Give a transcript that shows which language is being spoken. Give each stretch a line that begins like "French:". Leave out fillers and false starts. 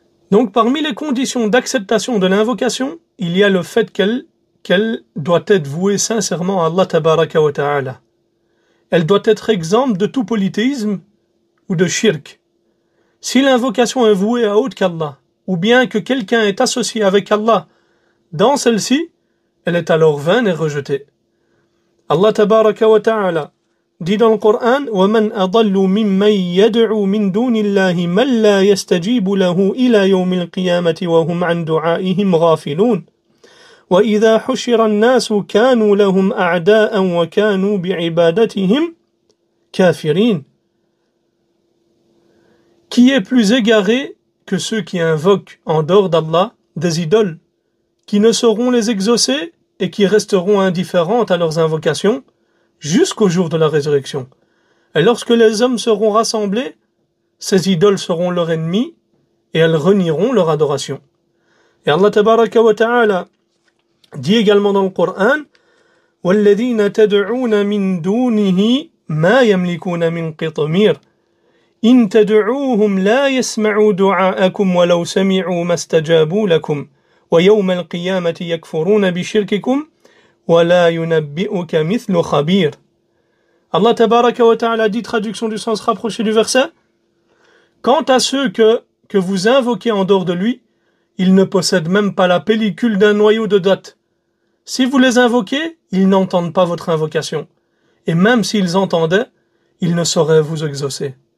French: Donc parmi les conditions d'acceptation de l'invocation, il y a le fait qu'elle doit être vouée sincèrement à Allah tabaraka wa ta'ala. Elle doit être exempte de tout polythéisme ou de shirk. Si l'invocation est vouée à autre qu'Allah, ou bien que quelqu'un est associé avec Allah dans celle-ci, elle est alors vaine et rejetée. Allah tabaraka wa ta'ala dit dans le Coran
Arabic: وَمَنْ أَضَلُّ مِمَّنْ يَدْعُو مِنْ دُونِ اللَّهِ مَنْ لَا يَسْتَجِيبُ لَهُ إِلَى يَوْمِ الْقِيَامَةِ وَهُمْ عَنْ دُعَائِهِمْ غَافِلُونَ وَإِذَا حُشِرَ النَّاسُ كَانُوا لَهُمْ أَعْدَاءً وَكَانُوا بِعِبَادَتِهِمْ كَافِرِينَ.
French: Qui est plus égaré que ceux qui invoquent en dehors d'Allah des idoles, qui ne sauront les exaucer et qui resteront indifférentes à leurs invocations jusqu'au jour de la résurrection. Et lorsque les hommes seront rassemblés, ces idoles seront leurs ennemis et elles renieront leur adoration. Et Allah tabaraka wa ta'ala dit également dans le Coran
Arabic: وَالَّذِينَ تَدْعُونَ مِن دُونِهِ مَا يَمْلِكُونَ مِن قِطْمِيرٍ إِن تَدْعُوهُمْ لَا يَسْمَعُوا دُعَاءَكُمْ وَلَوْ سَمِعُوا مَا اسْتَجَابُوا لَكُمْ وَيَوْمَ الْقِيَامَةِ يَكْفُرُونَ بِشِرْكِكُمْ وَلَا يُنَبِّئُكَ مِثْلُ خَبِيرٍ.
French: Allah tabaraka wa ta'ala dit, traduction du sens rapproché du verset, quant à ceux que vous invoquez en dehors de lui, ils ne possèdent même pas la pellicule d'un noyau de date. Si vous les invoquez, ils n'entendent pas votre invocation. Et même s'ils entendaient, ils ne sauraient vous exaucer.